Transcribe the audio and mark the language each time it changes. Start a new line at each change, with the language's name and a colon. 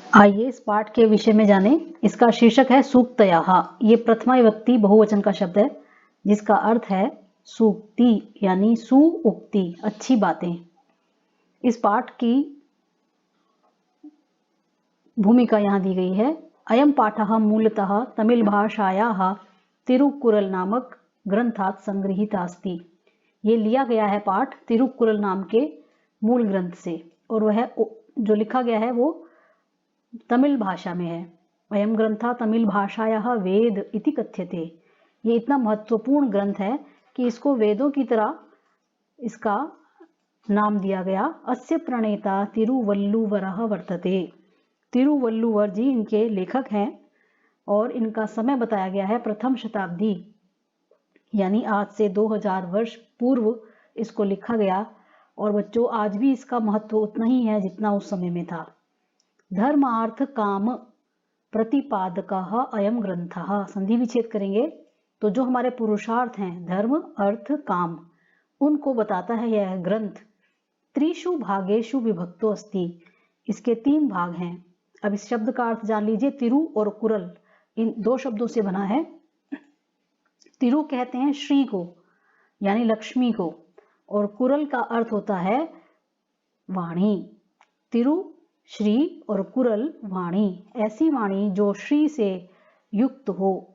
Hindi: आइए इस पाठ के विषय में जानें। इसका शीर्षक है सूक्तयाः। ये प्रथमा विभक्ति बहुवचन का शब्द है जिसका अर्थ है सूक्ति यानी सुउक्ति, अच्छी बातें। इस पाठ की भूमिका यहाँ दी गई है।
Sanskrit: अयम पाठः मूलतः तमिल भाषायाः तिरुक्कुरल नामक ग्रंथात् संगृहीत अस्ति।
Hindi: ये लिया गया है पाठ तिरुक्कुरल नाम के मूल ग्रंथ से और वह जो लिखा गया है वो तमिल भाषा में है।
Sanskrit: अयम ग्रंथः तमिल भाषायाः वेद इति कथ्यते।
Hindi: ये इतना महत्वपूर्ण ग्रंथ है कि इसको वेदों की तरह इसका नाम दिया गया।
Sanskrit: अस्य प्रणेता तिरुवल्लुवरः वर्तते।
Hindi: तिरुवल्लुवर जी इनके लेखक हैं और इनका समय बताया गया है प्रथम शताब्दी यानी आज से 2000 वर्ष पूर्व इसको लिखा गया। और बच्चों, आज भी इसका महत्व उतना ही है जितना उस समय में था।
Sanskrit: धर्म अर्थ काम प्रतिपादकः अयम ग्रंथः।
Hindi: संधि विच्छेद करेंगे तो जो हमारे पुरुषार्थ हैं धर्म अर्थ काम, उनको बताता है यह ग्रंथ।
Sanskrit: त्रिषु भागेषु विभक्तो अस्ति।
Hindi: इसके 3 भाग हैं। अब इस शब्द का अर्थ जान लीजिए। तिरु और कुरल इन 2 शब्दों से बना है। तिरु कहते हैं श्री को यानी लक्ष्मी को, और कुरल का अर्थ होता है वाणी। तिरु श्री और कुरल वाणी, ऐसी वाणी जो श्री से युक्त हो।